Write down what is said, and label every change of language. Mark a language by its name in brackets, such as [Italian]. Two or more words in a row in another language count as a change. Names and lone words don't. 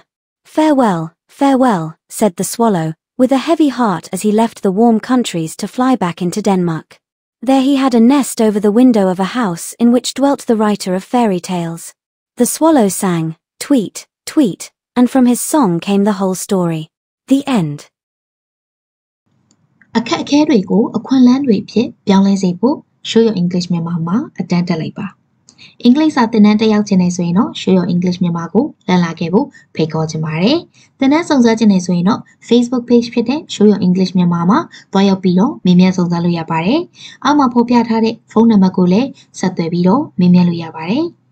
[English] "Farewell, farewell," said the swallow, with a heavy heart, as he left the warm countries to fly back into Denmark. There he had a nest over the window of a house in which dwelt the writer of fairy tales. The swallow sang, "Tweet, tweet," and from his song came the whole story. The end. [Burmese] အခက်အခဲတွေကိုအခွင့်အလမ်းတွေဖြစ်ပြောင်းလဲစေဖို့ Show Your English မြန်မာမှာအတန်းတက်လိုက်ပါ အင်္ဂလိပ်စာသင်တန်းတက်ရောက်ခြင်းနဲ့ဆိုရင်တော့ Show Your English မြန်မာကိုလက်လာခဲ့ဖို့ဖိတ်ခေါ်ချင်ပါတယ်သင်တန်းစုံစမ်းခြင်းနဲ့ဆိုရင်တော့ Facebook page ဖြစ်တဲ့ Show Your English မြန်မာမှာတွားရောက်ပြီးတော့မေးမြန်းစုံစမ်းလို့ရပါတယ်အောက်မှာဖော်ပြထားတဲ့ဖုန်းနံပါတ်ကိုလည်းဆက်သွယ်ပြီးတော့မေးမြန်းလို့ရပါတယ်